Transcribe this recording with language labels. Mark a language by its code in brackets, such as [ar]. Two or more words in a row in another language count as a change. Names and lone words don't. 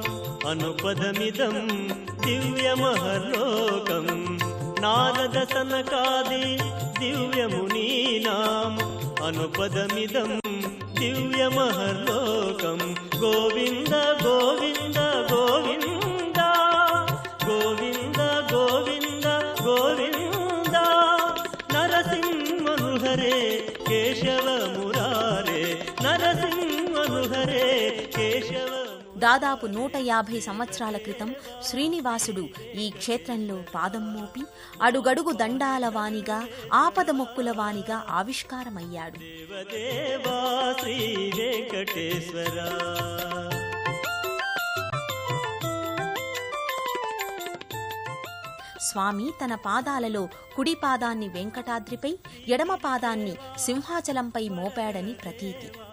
[sa] अनुपदमिदं दिव्यमहर्लोकं नारद सनकादि दिव्यमुनीनाम् अनुपदमिदं दिव्यमहर्लोकं गोविन्द गोविन्द गोविन्द गोविन्द गोविन्द गोविन्द नरसिंहमनुहरे केशव मुरारे नरसिंहमनुहरे केशव [te] దాదాపు 150 సంవత్సరాల క్రితం శ్రీనివాసుడు ఈ క్షేత్రంలో పాదం మోపి అడుగడుగు దండాల వానిగా ఆపద మొక్కుల వానిగా ఆవిష్కారమయ్యాడు. దేవదేవా శ్రీ వెంకటేశ్వర స్వామి తన పాదాలలో కుడి పాదాన్ని వెంకటాద్రిపై ఎడమ పాదాన్ని సింహాచలంపై మోపాడని ప్రతీతి.